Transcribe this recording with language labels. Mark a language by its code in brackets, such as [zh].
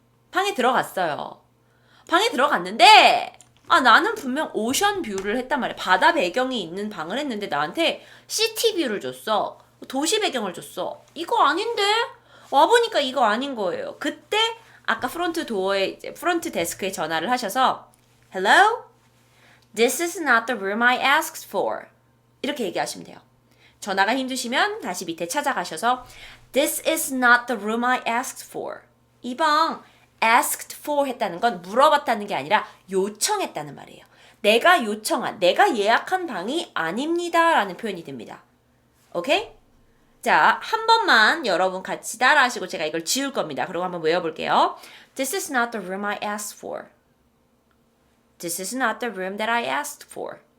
[ko] 방에 들어갔어요. 방에 들어갔는데 나는 분명 오션 뷰를 했단 말이야. 바다 배경이 있는 방을 했는데 나한테 시티 뷰를 줬어. 도시 배경을 줬어. 이거 아닌데? 와보니까 이거 아닌 거예요. 그때 아까 프론트 데스크에 전화를 하셔서 Hello? [en] This is not the room I asked for. [ko] 이렇게 얘기하시면 돼요. 전화가 힘드시면 다시 밑에 찾아가셔서 [en] This is not the room I asked for. [ko] 이 방 asked for 했다는 건 물어봤다는 게 아니라 요청했다는 말이에요. 내가 예약한 방이 아닙니다 라는 표현이 됩니다. 오케이? 자, 한 번만 여러분 같이 따라하시고 제가 이걸 지울 겁니다. 그리고 한번 외워볼게요. [en] This is not the room I asked for. This is not the room that I asked for.